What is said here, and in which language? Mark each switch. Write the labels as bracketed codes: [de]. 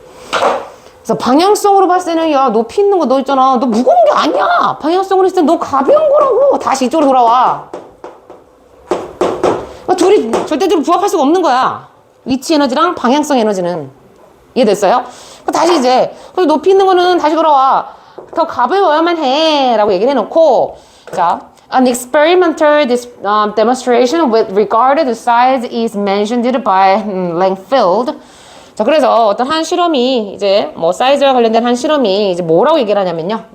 [ko] 그래서 방향성으로 봤을 때는 야, 높이 있는 거 너 있잖아. 너 무거운 게 아니야. 방향성으로 했을 때 너 가벼운 거라고. 다시 이쪽으로 돌아와. 그러니까 둘이 절대적으로 부합할 수가 없는 거야. 위치 에너지랑 방향성 에너지는. 이해됐어요? 다시 이제 높이 있는 거는 다시 돌아와. 더 가벼워야만 해 라고 얘기를 해놓고, 자, [en] an experimental demonstration with regard to size is mentioned by Langfield. [ko] 자, 그래서 어떤 한 실험이 이제 뭐 사이즈와 관련된 한 실험이 이제 뭐라고 얘기를 하냐면요.